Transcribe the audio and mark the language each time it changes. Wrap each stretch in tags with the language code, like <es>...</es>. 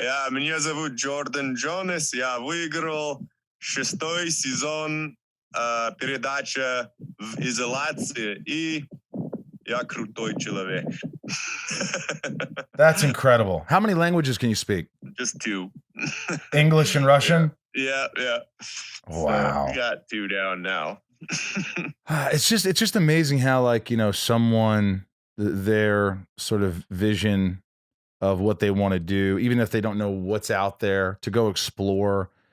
<ru>Меня зовут Jordan Jonas. Я выиграл 6-й сезон передача в изоляции, и я крутой человек.</ru> <en>That's incredible. How many languages can you speak? Just 2. English and Russian? Yeah. Wow. So got 2 down now. It's just amazing how, like, someone, their sort of vision of what they want to do, even if they don't know what's out there, to go explore.</en>